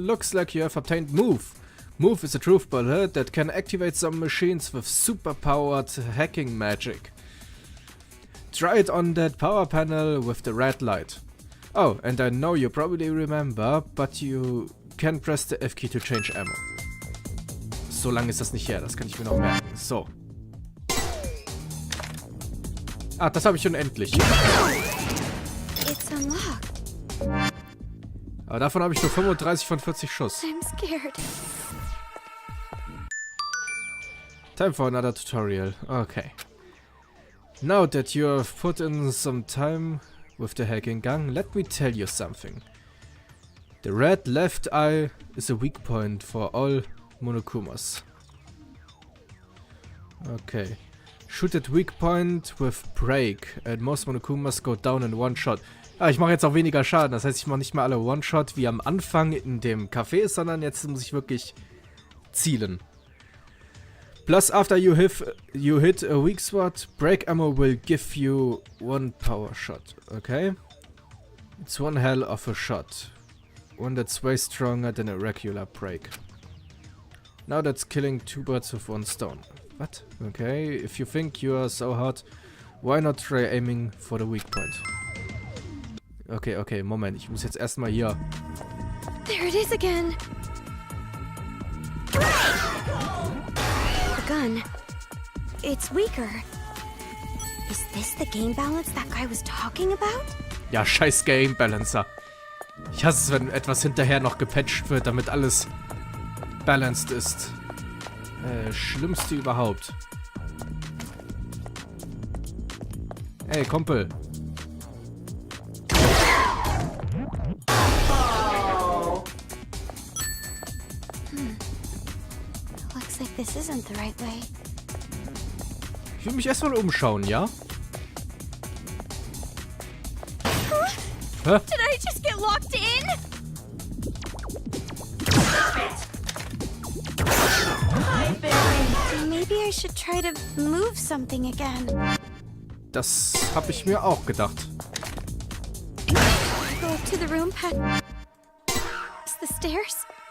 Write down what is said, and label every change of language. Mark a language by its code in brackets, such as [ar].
[en] Looks like you have obtained Move. Move is a truth bullet that can activate some machines with super-powered hacking magic. Try it on that power panel with the red light. Oh, and I know you probably remember, but you can press the F key to change ammo. [de] So lange ist das nicht her, das kann ich mir noch merken. So. Ah, das habe ich unendlich. [en] It's unlocked. [de] Aber davon habe ich nur 35 von 40 Schuss. [en] I'm scared. Time for another tutorial. Okay. Now that you have put in some time with the hacking gun, let me tell you something. The red left eye is a weak point for all Monokumas. Okay. Shoot at weak point with break and most Monokumas go down in one shot. [de] Ah, ich mache jetzt auch weniger Schaden. Das heißt, ich mache nicht mehr alle One-Shot wie am Anfang in dem Café, sondern jetzt muss ich wirklich zielen. [en] Plus, after you hit a weak spot, break ammo will give you one power shot. Okay? It's one hell of a shot. One that's way stronger than a regular break. Now that's killing two birds with one stone. What? Okay, if you think you are so hot, why not try aiming for the weak point? Okay, okay, Moment. [de] Ich muss jetzt erstmal hier. [en] There it is again. The gun. It's weaker. Is this the game balance that guy was talking about? [de] Ja, scheiß Game Balancer. Ich hasse es, wenn etwas hinterher noch gepatcht wird, damit alles balanced ist. Schlimmste überhaupt. Ey, Kumpel. [en] Looks like this isn't the right way. [de] Ich will mich erstmal umschauen, ja? Hä? [en] Did I just get locked in? Maybe I should try to move something again. [de] Das habe ich mir auch gedacht. [en] Go up to the room past the stairs.